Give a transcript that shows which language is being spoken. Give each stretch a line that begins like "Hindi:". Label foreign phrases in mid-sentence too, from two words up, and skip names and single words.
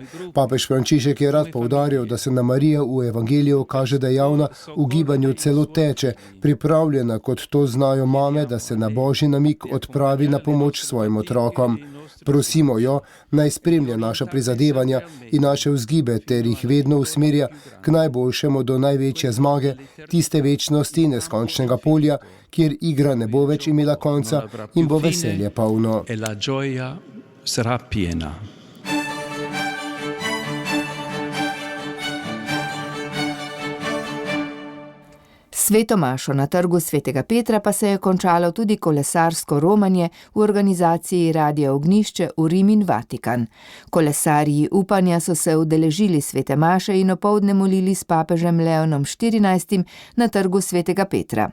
Slovenian: Papež Frančišek je rad poudaril, da se na Marija v evangeliju kaže dejavna, v gibanju celo teče, pripravljena, kot to znajo mame, da se na božji namig odpravi na pomoč svojim otrokom. Prosimo jo, naj spremlja naša prizadevanja in naše vzgibe ter jih vedno usmerja k najboljšemu do največje zmage, tiste večnosti neskončnega polja, kjer igra ne bo več imela konca in bo veselje polno.
Italian: E la gioia sarà piena.
Slovenian: Sveto mašo na trgu Svetega Petra pa se je končalo tudi kolesarsko romanje v organizaciji Radia Ognjišče v Rim in Vatikan. Kolesarji upanja so se udeležili svete maše in opoldne molili s papežem Leonom XIV na trgu Svetega Petra.